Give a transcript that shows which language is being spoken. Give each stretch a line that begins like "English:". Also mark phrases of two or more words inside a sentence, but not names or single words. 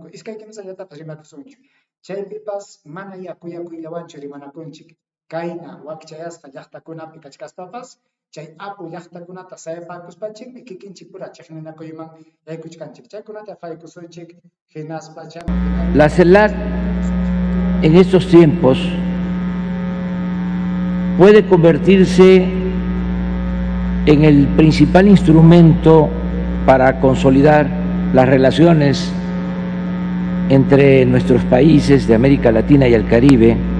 Quechua: Iskay kimsallatapas rimakusunchik. Chaypipas mana yakuyllawanchu rimanakunchik. Kayna wakchayasqa llaqtakunapi kachkaspapas chay apu llaqtakunata sayapakuspanchikmi kikinchik pura chiqninakuyman yaykuchkanchik. Chaykunata qhawaykusunchik hinaspa
Spanish: La CELAC en estos tiempos puede convertirse en el principal instrumento para consolidar las relaciones entre nuestros países de América Latina y el Caribe